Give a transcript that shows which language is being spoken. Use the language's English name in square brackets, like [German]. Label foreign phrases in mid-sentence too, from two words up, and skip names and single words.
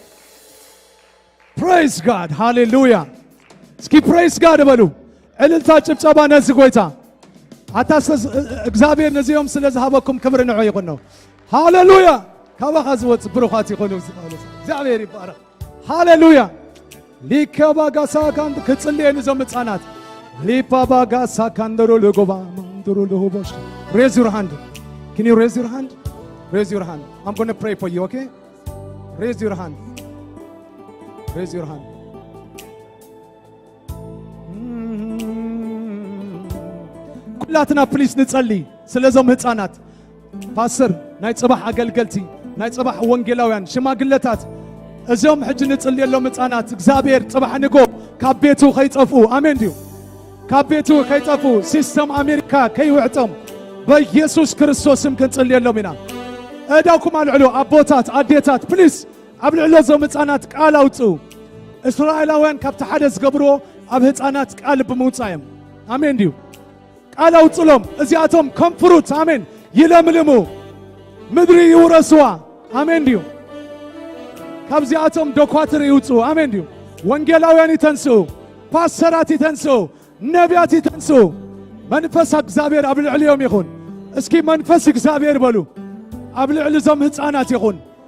[English] Praise God [Tigrinya] ሃሌሉያ እስኪ [English] Praise God [Tigrinya] በሉ ዕልልታ ጭብጨባ ነዚ ጎይታ አታስ እግዚአብሔር ነዚዮም ስለዝሃበኩም ክብር ንዑ ይኹን ነው ሃሌሉያ ካባኻ ዝወፅ ብሩኻት ይኹኑ እግዚአብሔር ይባረክ ሃሌሉያ ሊከባጋሳ ካንድ ከጽልየን ዘመጻናት ሊፓባጋሳ ካንደሮ ለጎባ ማንደሮ ለሆባሽ [English] raise your hand can you raise your hand I'm going to pray for you okay raise your hand [Tigrinya] ኩላትና ፕሊስ ንጸልይ ስለዞም ህፃናት ፓስተር ናይ ጽባሕ አገልገልቲ ናይ ጽባሕ ወንጌላውያን ሽማግለታት እዞም ሕጂ ንጽልየሎም ህፃናት እግዚአብሔር ጽባሕ ንጎ ካብ ቤቱ ከይጠፉ አሜን ዲዩ ካብ ቤቱ ከይጠፉ ሲስተም አሜሪካ ከይውዕጦም በኢየሱስ ክርስቶስም ክንጽልየሎም ኢና እዳኩም አልዕሉ አቦታት አዴታት ፕሊስ ኣብ ልዕሎ ዞም ህፃናት ቃል አውጽኡ እስራኤላውያን ካብቲ ሓደ ዝገብሮ ኣብ ህፃናት ቃል ብምውጻዮም አሜን ዲዩ ቃል አውጽሎም እዚኣቶም ከምፍሩት አሜን ይለምልሙ ምድሪ ይውረስዋ አሜን ዲዩ ካብዚኣቶም ዶኳትር ይውጹ አሜን ዲዩ ወንጌላውያን ይተንስኡ ፓስተራት ይተንስኡ ነቢያት ይተንስኡ መንፈስ እግዚአብሔር ኣብ ልዕልዮም ይኹን እስኪ መንፈስ እግዚአብሔር በሉ ኣብ ልዕሊ ዞም ህፃናት ይኹን